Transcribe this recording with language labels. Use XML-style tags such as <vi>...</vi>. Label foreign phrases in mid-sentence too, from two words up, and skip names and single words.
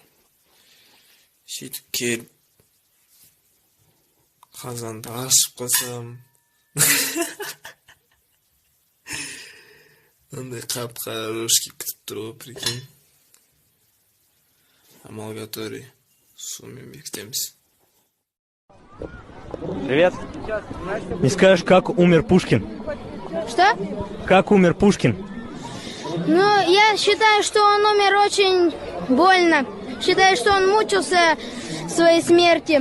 <kk>Сөйтіп келіп, қазанды ашып қалсам, андай қап-қара рожки күтіп тұр ғой, прикинь. Амалгаторий, сумен бекітеміз.</kk> <ru>Привет. Не скажешь, как умер Пушкин? Что? Как умер Пушкин? Ну, я считаю, что он умер очень больно. Считаю, что он мучился в своей смерти.</ru>